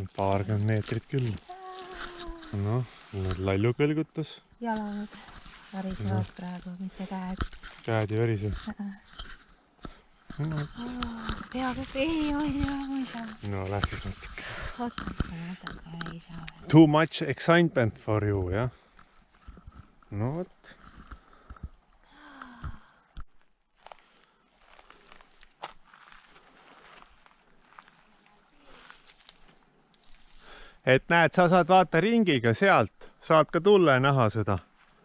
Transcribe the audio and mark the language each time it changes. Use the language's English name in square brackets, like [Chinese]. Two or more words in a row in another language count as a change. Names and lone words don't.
[Estonian] Paarkümmend meetrit küll. Noh, nüüd lalju kõlgutas. Jalad värisevad praegu, mitte käed. Käed ei värise. Peaaegu ei saa. No, läks siis natuke. Natuke ei saa. [English] Too much excitement for you, [Estonian] jah? No vot. Et näed, sa saad vaata ringiga sealt, saad ka tulla ja näha seda.